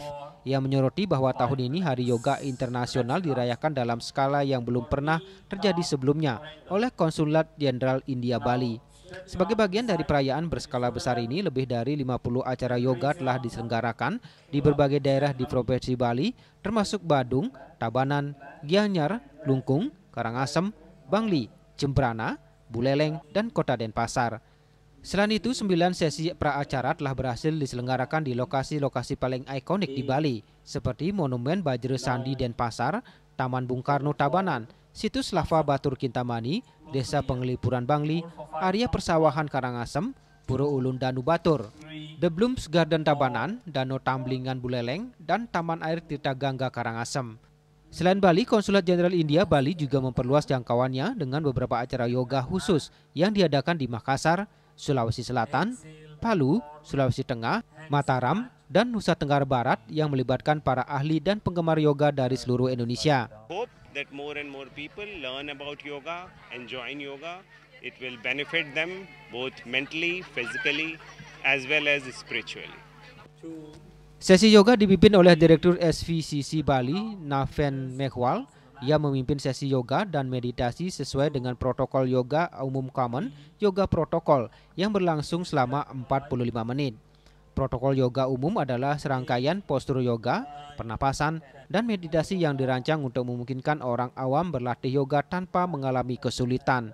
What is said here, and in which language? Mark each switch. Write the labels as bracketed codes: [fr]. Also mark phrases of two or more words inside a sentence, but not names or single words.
[id] Ia menyoroti bahwa tahun ini Hari Yoga Internasional dirayakan dalam skala yang belum pernah terjadi sebelumnya oleh Konsulat Jenderal India Bali. Sebagai bagian dari perayaan berskala besar ini, lebih dari 50 acara yoga telah diselenggarakan di berbagai daerah di Provinsi Bali, termasuk Badung, Tabanan, Gianyar, Lungkung, Karangasem, Bangli, Jembrana, Buleleng, dan Kota Denpasar. Selain itu, 9 sesi pra-acara telah berhasil diselenggarakan di lokasi-lokasi paling ikonik di Bali, seperti Monumen Bajra Sandi Denpasar, Taman Bung Karno Tabanan, Situs Lava Batur Kintamani, Desa Pengelipuran Bangli, Area Persawahan Karangasem, Pura Ulun Danu Batur, The Blooms Garden Tabanan, Danau Tamblingan Buleleng, dan Taman Air Tirta Gangga Karangasem. Selain Bali, Konsulat Jenderal India Bali juga memperluas jangkauannya dengan beberapa acara yoga khusus yang diadakan di Makassar, Sulawesi Selatan, Palu, Sulawesi Tengah, Mataram, dan Nusa Tenggara Barat yang melibatkan para ahli dan penggemar yoga dari seluruh Indonesia. [en] Hope that more and more people learn about yoga and join yoga. It will benefit them both mentally, physically, as well as spiritually. [id] Sesi yoga dipimpin oleh Direktur SVCC Bali, Naven Meghwal. Ia memimpin sesi yoga dan meditasi sesuai dengan protokol yoga umum common, yoga protokol, yang berlangsung selama 45 menit. Protokol yoga umum adalah serangkaian postur yoga, pernapasan, dan meditasi yang dirancang untuk memungkinkan orang awam berlatih yoga tanpa mengalami kesulitan.